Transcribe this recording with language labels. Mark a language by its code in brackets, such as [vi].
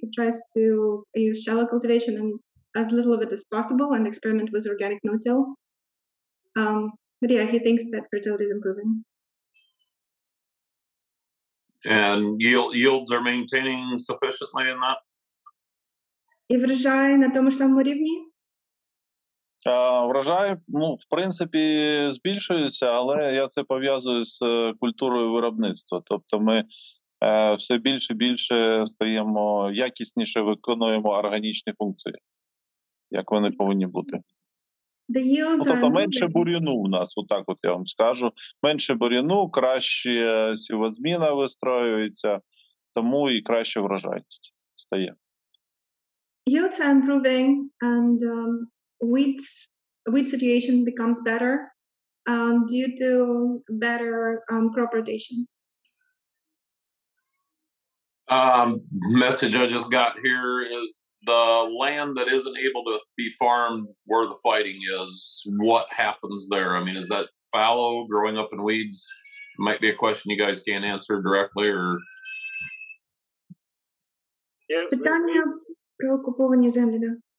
[en] He tries to use shallow cultivation and as little of it as possible and experiment with organic no-till. But yeah, he thinks that fertility is improving. And yields are maintaining sufficiently in that? [uk] І врожай на тому ж самому рівні? Врожай, в принципі, збільшується, але я це пов'язую з культурою виробництва. Тобто ми все більше і більше стаємо, якісніше виконуємо органічні функції, як вони повинні бути. Тобто менше бур'яну в нас, отак от я вам скажу. Менше бур'яну, краще сівозміна вистроюється, тому і краще врожайність стає. [en] Yields are improving and wheat situation becomes better due to better crop rotation. Message I just got here is the land that isn't able to be farmed where the fighting is, what happens there? I mean, is that fallow, growing up in weeds? It might be a question you guys can't answer directly, or... Yes, [uk] Питання про окуповані землі, да.